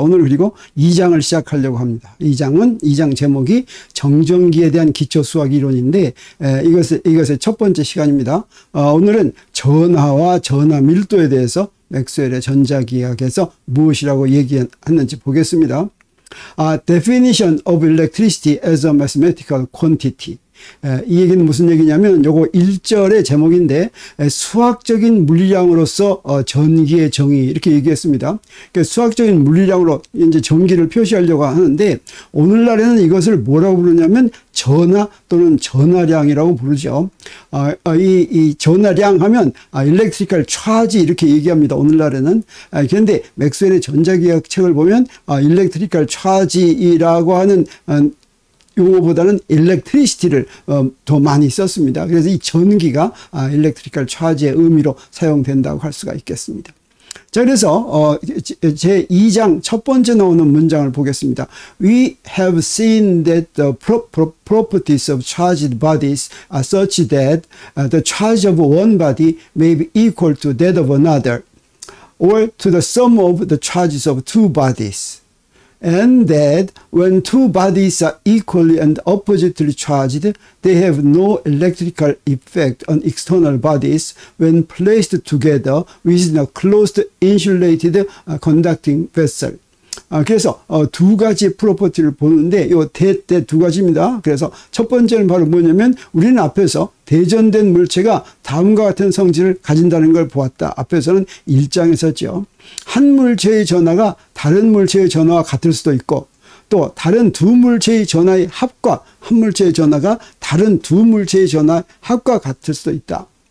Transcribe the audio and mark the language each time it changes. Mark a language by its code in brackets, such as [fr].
[ko] 오늘 그리고 2장을 시작하려고 합니다. 2장 제목이 정전기에 대한 기초 수학 이론인데 이것의 첫 번째 시간입니다. 오늘은 전하와 전하 밀도에 대해서 맥스웰의 전자기학에서 무엇이라고 얘기했는지 보겠습니다. [en] Definition of electricity as a mathematical quantity. [ko] 이 얘기는 무슨 얘기냐면 요거 1절의 제목인데 수학적인 물리량으로서 전기의 정의 이렇게 얘기했습니다. 그러니까 수학적인 물리량으로 이제 전기를 표시하려고 하는데 오늘날에는 이것을 뭐라고 부르냐면 전하 또는 전하량이라고 부르죠. 이 전하량 하면 electrical charge 이렇게 얘기합니다. 오늘날에는. 그런데 맥스웰의 전자기학 책을 보면 electrical charge이라고 하는 용어보다는 electricity를 더 많이 썼습니다. 그래서 이 전기가 electrical charge의 의미로 사용된다고 할 수가 있겠습니다. 자, 그래서 제 2장 첫 번째 나오는 문장을 보겠습니다. [en] We have seen that the properties of charged bodies are such that the charge of one body may be equal to that of another, or to the sum of the charges of two bodies. And that when two bodies are equally and oppositely charged, they have no electrical effect on external bodies when placed together within a closed insulated conducting vessel. [ko] 그래서 두 가지 프로퍼티를 보는데 이 두 가지입니다. 그래서 첫 번째는 바로 뭐냐면 우리는 앞에서 대전된 물체가 다음과 같은 성질을 가진다는 걸 보았다. 앞에서는 1장에서죠. 한 물체의 전하가 다른 물체의 전하와 같을 수도 있고 또 다른 두 물체의 전하의 합과 한 물체의 전하가 다른 두 물체의 전하의 합과 같을 수도 있다.